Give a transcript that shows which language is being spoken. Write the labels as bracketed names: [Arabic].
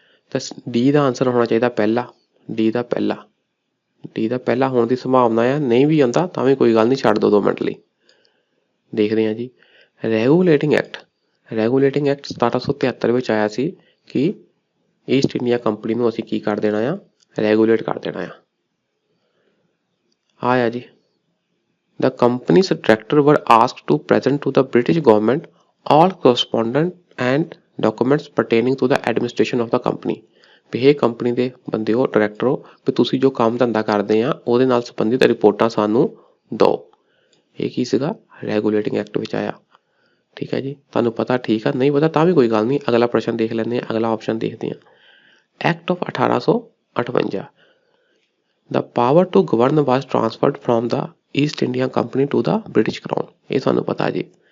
[Punjabi] ਤਾਂ ਡੀ ਦਾ ਆਂਸਰ ਹੋਣਾ ਚਾਹੀਦਾ ਪਹਿਲਾ। ਡੀ ਦਾ ਪਹਿਲਾ ਹੋਣ ਦੀ ਸੰਭਾਵਨਾ ਆ, ਨਹੀਂ ਵੀ ਆਉਂਦਾ ਤਾਂ ਵੀ ਕੋਈ ਗੱਲ ਨਹੀਂ, ਛੱਡ ਦਿਓ 2 ਮਿੰਟ ਲਈ। ਦੇਖਦੇ ਹਾਂ ਜੀ, ਰੈਗੂਲੇਟਿੰਗ ਐਕਟ 1773 ਵਿੱਚ ਆਇਆ ਸੀ ਕਿ ਈਸਟ ਇੰਡੀਆ ਕੰਪਨੀ ਨੂੰ ਅਸੀਂ ਕੀ ਕਰ ਦੇਣਾ ਆ, ਰੈਗੂਲੇਟ ਕਰ ਦੇਣਾ ਆ ਜੀ। [English] The company's directors were asked to present to the British government all correspondence and documents pertaining to the administration of the company। [Punjabi] ਵੀ ਇਹ ਕੰਪਨੀ ਦੇ ਬੰਦੇ ਹੋ, ਡਾਇਰੈਕਟਰ ਹੋ, ਵੀ ਤੁਸੀਂ ਜੋ ਕੰਮ ਧੰਦਾ ਕਰਦੇ ਆ ਉਹਦੇ ਨਾਲ ਸੰਬੰਧਿਤ ਰਿਪੋਰਟਾਂ ਸਾਨੂੰ ਦਿਓ। ਇਹ ਕੀ ਸੀਗਾ? ਰੈਗੂਲੇਟਿੰਗ ਐਕਟ ਵਿੱਚ ਆਇਆ। ਠੀਕ ਹੈ ਜੀ, ਤੁਹਾਨੂੰ ਪਤਾ ਠੀਕ ਆ, ਨਹੀਂ ਪਤਾ ਤਾਂ ਵੀ ਕੋਈ ਗੱਲ ਨਹੀਂ। ਅਗਲਾ ਪ੍ਰਸ਼ਨ ਦੇਖ ਲੈਂਦੇ ਹਾਂ, ਅਗਲਾ ਆਪਸ਼ਨ ਦੇਖਦੇ ਹਾਂ। [English] Act of 1858, the power to govern was transferred from the East India Company to the British Crown. [Punjabi] ਇਹ ਸਾਨੂੰ ਪਤਾ ਜੀ।